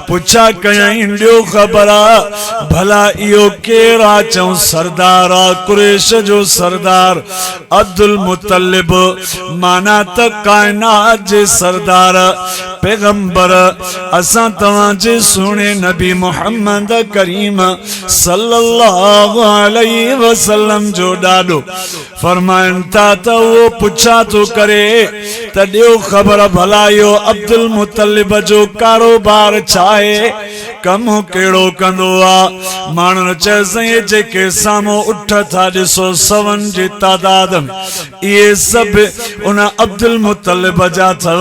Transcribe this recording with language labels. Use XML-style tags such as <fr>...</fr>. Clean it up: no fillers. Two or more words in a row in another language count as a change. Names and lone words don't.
<sd>पुछा कयई ॾियो ख़बर भला इहो केरु आहे? चऊं सरदार आहे, कुरैश जो सरदार अब्दुल मुतलिब, माना त काइनात जे सरदार। पैगंबर असां तव्हांजे सुहिणे नबी मुहम्मद करीम</sd> <ar>صلى الله عليه وسلم</ar> <sd>जो ॾाॾो फरमाइनि था त उहो पुछा थो करे त ॾियो ख़बर भला इहो अब्दुल मुतलिब जो कारोबार छा आहे, कमु कहिड़ो कंदो आहे। माण्हुनि चयसि जेके साम्हूं उठ था ॾिसो सवनि जी तादाद इहे सभु उन अब्दुल मुतलिब जा अथव।</sd>